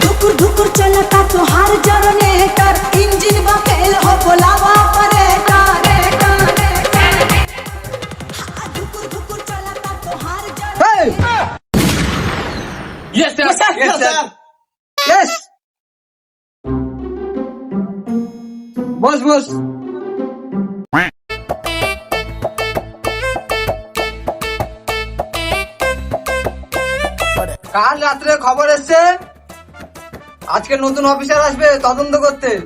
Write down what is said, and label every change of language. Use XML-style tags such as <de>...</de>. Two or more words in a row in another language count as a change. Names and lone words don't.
<bho>धुकुर धुकुर चलता तुहार जनरेटर इंजन बा फेल हो बोलावा ऑपरेटर धुकुर धुकुर चलता तुहार जनरेटर</bho> <en>Yes, sir. Yes, sir. Yes.</en> <bn>বস কাল রাত্রে খবর এসছে আজকে নতুন অফিসার আসবে তদন্ত করতে।</bn>